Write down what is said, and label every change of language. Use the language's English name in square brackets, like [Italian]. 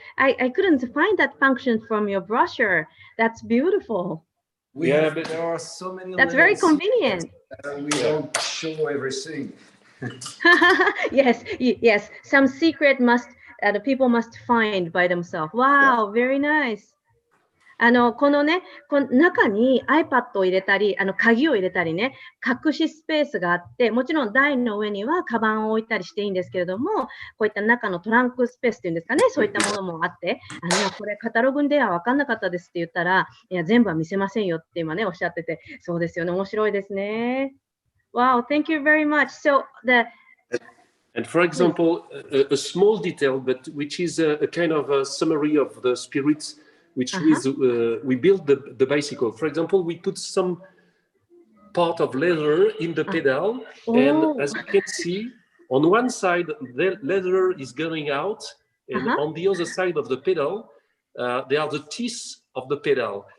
[English] I couldn't find that function from your brochure. That's beautiful. But there are so many. That's very convenient. We don't show everything. Yes. Some secret the people must find by themselves. Wow, very nice. [Japanese] このね、中に iPad を入れたり、鍵を入れたりね、隠しスペースがあって、もちろん台の上にはカバンを置いたりしていいんですけれども、こういった中のトランクスペースっていうんですかね、そういったものもあって、これカタログでは分かんなかったですって言ったら、いや、全部は見せませんよって今ね、おっしゃってて、そうですよね、面白いですね。 [English] Wow, thank you very much. And for example, a small detail, but which is a kind of a summary of the spirits which is we build the bicycle. For example, we put some part of leather in the pedal, and as you can see, on one side the leather is going out, and on the other side of the pedal, there are the teeth of the pedal.